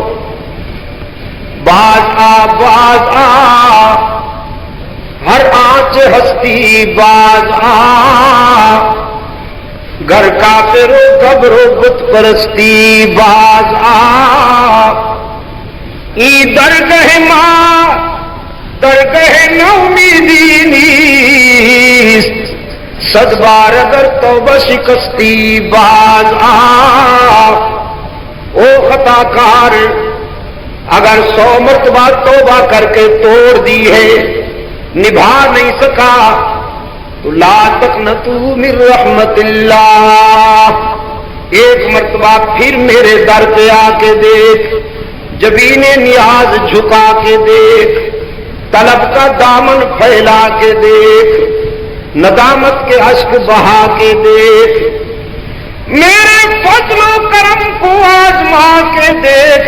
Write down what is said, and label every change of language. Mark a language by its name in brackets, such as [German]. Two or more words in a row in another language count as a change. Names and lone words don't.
[Persian] باز آ ہر آنچ ہستی باز آ، گھر کافرو گبرو بت پرستی باز آ. ای درگہ ماں درگہ نومیدی نیست، صد بار اگر توبہ شکستی باز آ. [Urdu] او خطا کار اگر 100 مرتبہ توبہ کر کے توڑ دی ہے نبھا نہیں سکا تو [Arabic] لا تقنطوا من رحمت اللہ. [Urdu] ایک مرتبہ پھر میرے در پہ آ کے دیکھ، جبین نیاز جھکا کے دیکھ، طلب کا دامن پھیلا کے دیکھ، ندامت کے اشک بہا کے دیکھ، میرے فضل و کرم کو آزما کے دیکھ.